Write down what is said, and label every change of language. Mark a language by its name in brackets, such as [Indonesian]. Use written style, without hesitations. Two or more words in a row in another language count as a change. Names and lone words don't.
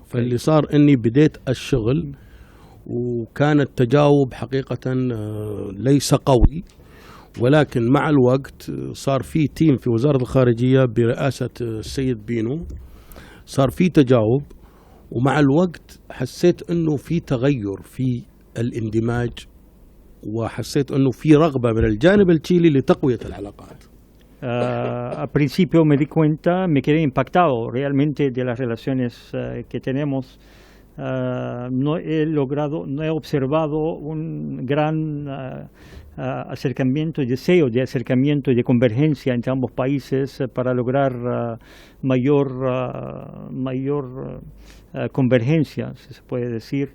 [Arabic] فاللي صار أني بديت الشغل وكان التجاوب حقيقة ليس قوي، ولكن مع الوقت صار في تيم في وزارة الخارجية برئاسة السيد بينو، صار في تجاوب، ومع الوقت حسيت أنه في تغير في الاندماج، وحسيت أنه في رغبة من الجانب التشيلي لتقوية العلاقات. [Spanish] Al principio me di cuenta, me quedé impactado realmente de las relaciones que tenemos. No he observado un gran acercamiento, deseo de acercamiento y de convergencia entre ambos países para lograr mayor convergencia, si se puede decir.